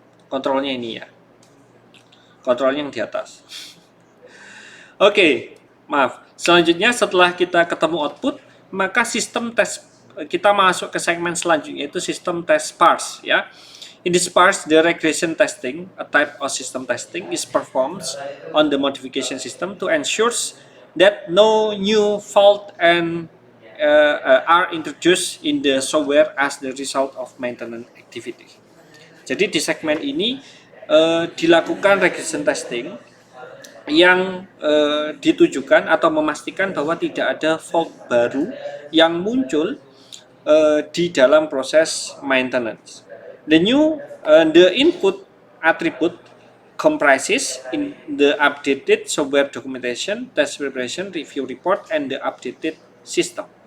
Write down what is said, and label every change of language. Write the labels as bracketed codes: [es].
[id] Kontrolnya ini, ya. Kontrolnya yang di atas. Oke, maaf. Selanjutnya setelah kita ketemu output, maka sistem tes kita masuk ke segmen selanjutnya, yaitu sistem test parse, ya. [en] In this parse, the regression testing, a type of system testing, is performed on the modification system to ensure that no new fault and are introduced in the software as the result of maintenance activity. [id] Jadi di segmen ini dilakukan regression testing yang ditujukan atau memastikan bahwa tidak ada fault baru yang muncul di dalam proses maintenance. [en] The input attribute comprises in the updated software documentation, test preparation, review report, and the updated system.